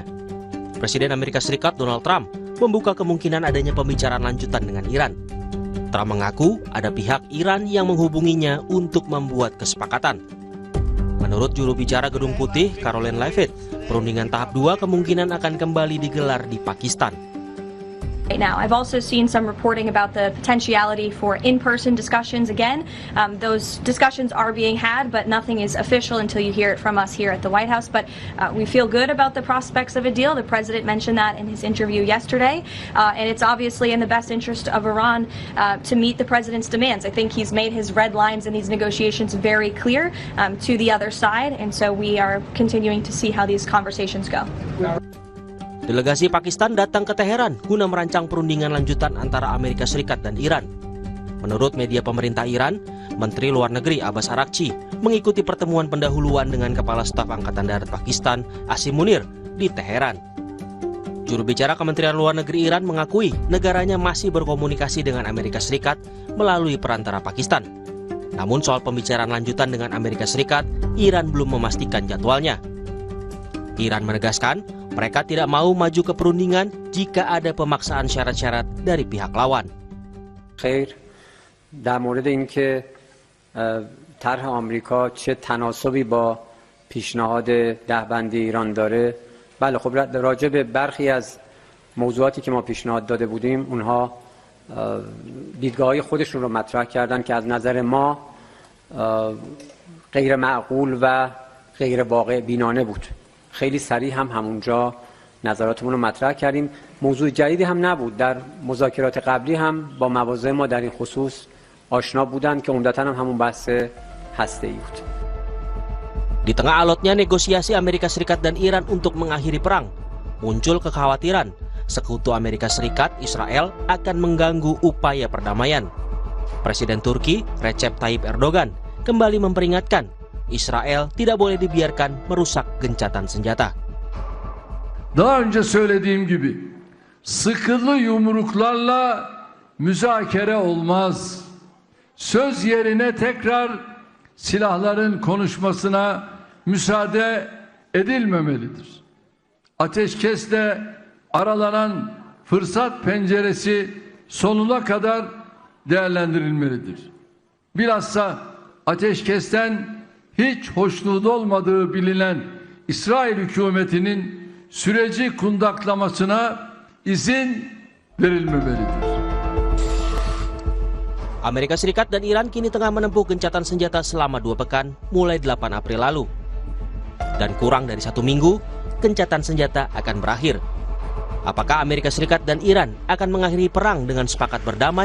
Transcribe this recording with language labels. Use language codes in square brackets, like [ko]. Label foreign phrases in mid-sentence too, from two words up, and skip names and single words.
[id] Presiden Amerika Serikat Donald Trump membuka kemungkinan adanya pembicaraan lanjutan dengan Iran. Trump mengaku ada pihak Iran yang menghubunginya untuk membuat kesepakatan. Menurut juru bicara Gedung Putih, Caroline Leavitt, perundingan tahap 2 kemungkinan akan kembali digelar di Pakistan. [en] Right now, I've also seen some reporting about the potentiality for in-person discussions again. Those discussions are being had, but nothing is official until you hear it from us here at the White House. But we feel good about the prospects of a deal. The president mentioned that in his interview yesterday. And it's obviously in the best interest of Iran to meet the president's demands. I think he's made his red lines in these negotiations very clear to the other side. And so we are continuing to see how these conversations go. [id] Delegasi Pakistan datang ke Teheran guna merancang perundingan lanjutan antara Amerika Serikat dan Iran. Menurut media pemerintah Iran, Menteri Luar Negeri Abbas Araghchi mengikuti pertemuan pendahuluan dengan Kepala Staf Angkatan Darat Pakistan, Asim Munir, di Teheran. Juru bicara Kementerian Luar Negeri Iran mengakui negaranya masih berkomunikasi dengan Amerika Serikat melalui perantara Pakistan. Namun soal pembicaraan lanjutan dengan Amerika Serikat, Iran belum memastikan jadwalnya. Iran menegaskan mereka tidak mau maju ke perundingan jika ada pemaksaan syarat-syarat dari pihak lawan. [fa] خیر در مورد اینکه طرح آمریکا چه تناسبی با پیشنهاد دهبندی ایران داره، بله خب راجع به برخی از موضوعاتی که ما پیشنهاد داده بودیم اونها دیدگاه‌های خودشون رو مطرح کردن که از نظر ما غیر معقول و غیر واقع بینانه بود. خیلی سریع هم همونجا نظراتمون رو مطرح کردیم. موضوع جدیدی هم نبود. در مذاکرات قبلی هم با مواضع ما در این خصوص آشنا بودند که عمدتاً هم همون بحث هسته‌ای بود. [id] Di tengah alotnya negosiasi Amerika Serikat dan Iran untuk mengakhiri perang, muncul kekhawatiran sekutu Amerika Serikat, Israel akan mengganggu upaya perdamaian. Presiden Turki, Recep Tayyip Erdogan, kembali memperingatkan İsrail tidak boleh dibiarkan merusak gencatan senjata. [tr] Daha önce söylediğim gibi sıkılı yumruklarla müzakere olmaz. Söz yerine tekrar silahların konuşmasına müsaade edilmemelidir. Ateşkesle aralanan fırsat penceresi sonuna kadar değerlendirilmelidir. Bilhassa ateşkesten hiç hoşnut olmadığı bilinen İsrail hükümetinin süreci kundaklamasına izin verilmemelidir. [id] Amerika Serikat dan Iran kini tengah menempuh gencatan senjata selama 2 pekan mulai 8 April lalu. Dan kurang dari 1 minggu, gencatan senjata akan berakhir. Apakah Amerika Serikat dan Iran akan mengakhiri perang dengan sepakat berdamai?